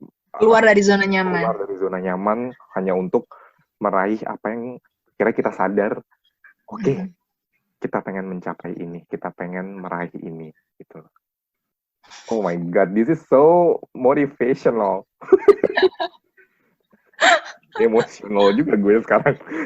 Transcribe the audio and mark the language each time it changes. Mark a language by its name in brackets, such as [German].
[Indonesian] Keluar dari zona nyaman. keluar dari zona nyaman hanya untuk meraih apa yang kira kita sadar, oke, kita pengen mencapai ini, kita pengen meraih ini gitu. [English] Oh my God, this is so motivational. [Indonesian] Emosional juga gue sekarang.